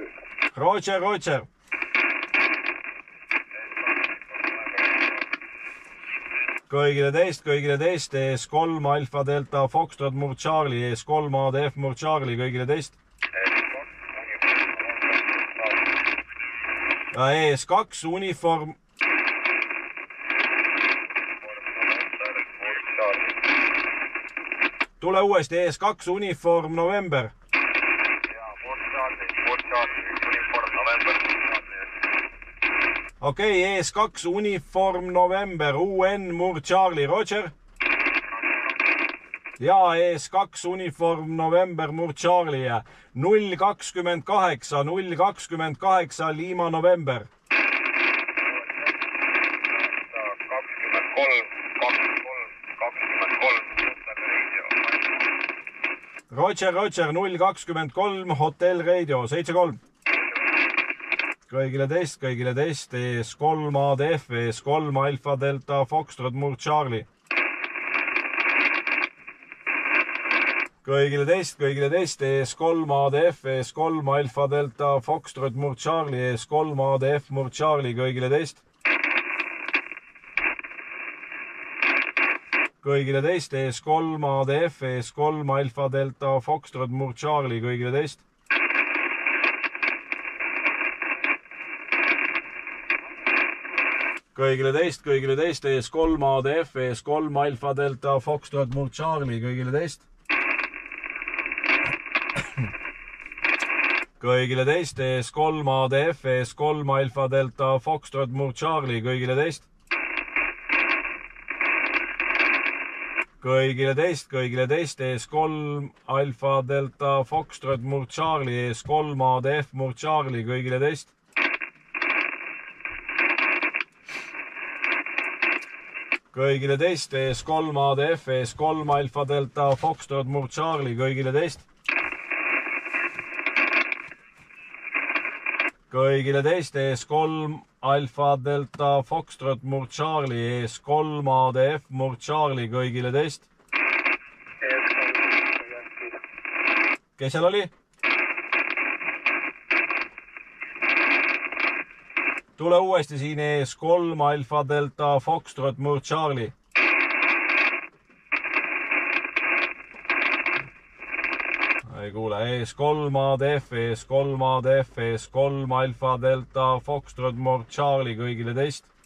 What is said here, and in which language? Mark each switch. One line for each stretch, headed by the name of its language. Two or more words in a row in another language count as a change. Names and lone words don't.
Estonian: Roger, Roger. Kõigile teist, ES3 Alfa Delta Foxtrot Murd Charlie, ES3 ADF Murd Charlie, kõigile teist. ES2 uniform. Tule uuesti, ES2 uniform November. Okei, ES2 uniform November, UN Murd Charlie, Roger. Ja ES2 uniform November Murd Charlie, 028, 028 Lima November. 23. Roger, Roger, 023 Hotel Radio, 73. Kõigile teist, ES3 ADF, ES3 Alfa Delta Foxtrot Murd Charlie. Kõigile teist, ES3 ADF, ES3 Alfa Delta Foxtrot Murd Charlie, ES3 ADF Murd Charlie, kõigile teist. Kõigile teist, ES3 ADF, ES3 Alfa Delta Foxtrot Murd Charlie, kõigile teist. Kõigile teist, ES3 ADF, ES3 Alfa Delta Foxtrot Murd Charlie, kõigile teist. kõigile teist ES3 ADF, ES3 Alfa Delta Foxtrot Mur Charlie, kõigile teist. kõigile teist ES3 Alfa Delta Foxtrot Mur Charlie, ES3 ADF Mur Charlie, kõigile teist. kõigile teist ES3 ADF, ES3 Alfa Delta Foxtrot Mur Charlie, kõigile teist. kõigile teist ES3 Alfa Delta Foxtrot Mur Charlie, ES3 ADF Mur Charlie, kõigile teist. Kes seal oli? Tule uuesti siin ES3 Alfa Delta Foxtrot Mur Charlie. Ei kuule, ES3 ADF, ES3 ADF, ES3 Alfa Delta Foxtrot Mur Charlie, kõigile teist.